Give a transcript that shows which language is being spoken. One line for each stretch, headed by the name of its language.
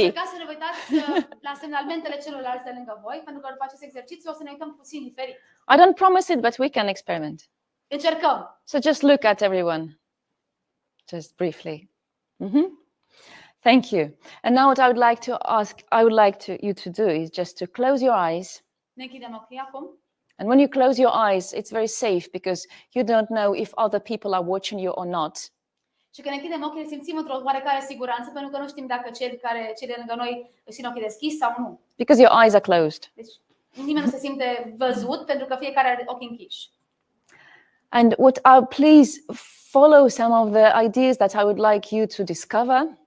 Romanian: Încercați să ne uitați la semnalmentele celorlalți de lângă voi, pentru că după acest exercițiu o să ne uităm puțin diferit.
English: I don't promise it, but we can experiment.
Romanian: Încercăm.
English: So just look at everyone, just briefly. Thank you. And now what I would like to ask, you to do is just to close your eyes.
Romanian: Ne închidem ochii acum.
English: And when you close your eyes, it's very safe because you don't know if other people are watching you or not.
Romanian: Și când ne închidem ochii, ne simțim într-o oarecare siguranță, pentru că nu știm dacă cei de lângă noi își țin ochii deschiși sau nu.
English: Because your eyes are closed.
Romanian: Deci nimeni nu se simte văzut, pentru că fiecare are ochii închiși.
English: And please follow some of the ideas that I would like you to discover.